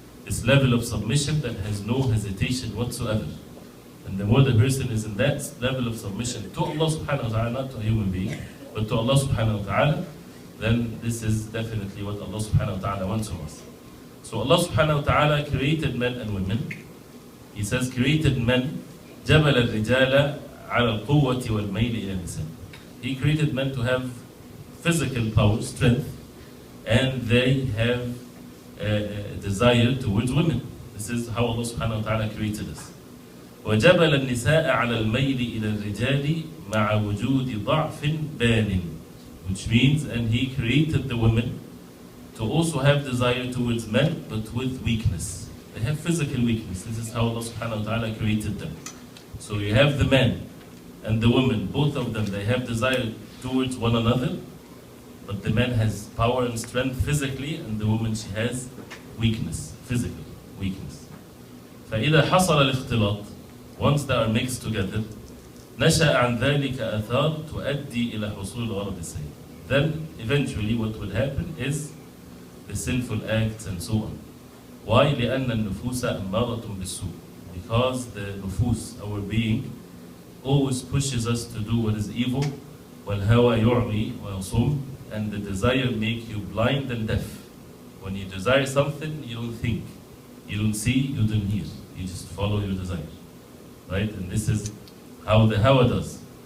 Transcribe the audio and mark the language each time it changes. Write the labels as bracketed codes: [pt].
[en] This level of submission that has no hesitation whatsoever. And the more the person is in that level of submission to Allah subhanahu wa ta'ala, not to a human being, but to Allah subhanahu wa ta'ala, then this is definitely what Allah subhanahu wa ta'ala wants from us. So Allah subhanahu wa ta'ala created men and women. He says, created men, [ar] جبل الرجال على القوة والميل إلى النساء. [en] He created men to have physical power, strength, and they have a desire towards women. This is how Allah subhanahu wa ta'ala created us. [ar] وجبل النساء على الميل إلى الرجال مع وجود ضعف بان, [en] which means, and He created the women to also have desire towards men, but with weakness. They have physical weakness. This is how Allah subhanahu wa ta'ala created them. So you have the man and the woman, both of them, they have desire towards one another, but the man has power and strength physically, and the woman, she has weakness, physical weakness. [ar] فإذا حصل الاختلاط, [en] once they are mixed together, [ar] نشأ عن ذلك آثار تؤدي إلى حصول الغرض السيء. [en] Then eventually what will happen is the sinful acts and so on. Why? [ar] لأن النفوس أمارة بالسوء. [en] Because the nufus, our being, always pushes us to do what is evil. [ar] والهوى يعمي ويصم, [en] and the desire make you blind and deaf. When you desire something, you don't think, you don't see, you don't hear. You just follow your desire. Right? And this is how the hawa does.